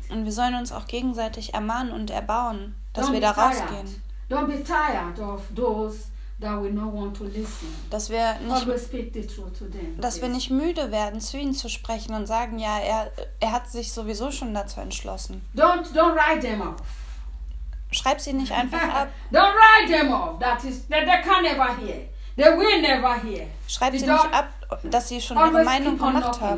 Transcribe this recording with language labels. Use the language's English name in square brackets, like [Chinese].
[German] Und wir sollen uns auch gegenseitig ermahnen und erbauen, dass wir da rausgehen. [English] Don't be tired of those that will not want to listen. [German] Dass wir nicht, [English] always speak the truth to them, [German] dass wir nicht müde werden, zu ihnen zu sprechen und sagen, ja, er hat sich sowieso schon dazu entschlossen. [English] Don't write them off. [German] Schreib sie nicht einfach ab. [English] Don't write them off. That is, that they can never hear. They will never hear. [German] Schreib sie nicht ab, dass sie schon ihre Meinung gemacht haben.